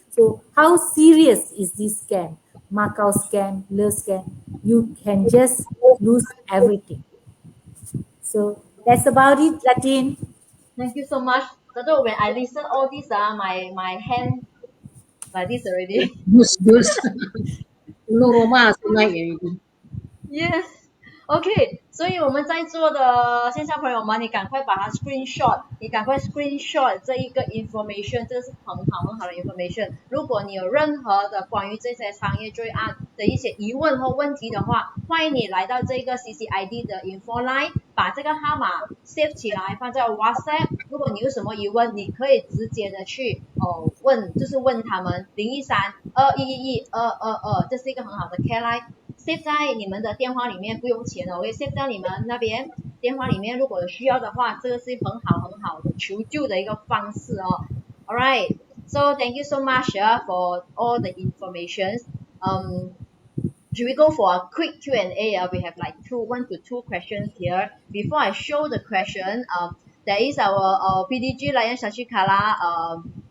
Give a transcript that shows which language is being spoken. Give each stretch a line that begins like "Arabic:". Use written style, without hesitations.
English: So how serious is this scam? Macau scam, lure scam, you can just lose everything. So that's about it, Datin. Thank you so much. Dato, when I listen all this, my hand like this already. Dus. Roma already. Yes.
Chinese: OK， 所以我们在座的线上朋友们，你赶快把它 screenshot， 你赶快 screenshot 这一个 information， 这个是很好的 information。如果你有任何的关于这些商业罪案的一些疑问或问题的话，欢迎你来到这个 CCID 的 info line， 把这个号码 save 起来，放在 WhatsApp。如果你有什么疑问，你可以直接的去问，就是问他们013-2111-222，这是一个很好的 care line。save 在你们的电话里面，不用钱的，save 在你们那边电话里面，如果有需要的话，这个是很好的求救的一个方式哦。
English: Alright, so thank you so much for all the information. Should we go for a quick Q&A? We have like 1 to 2 questions here. Before I show the question, there is our PDG Lion Sasikala.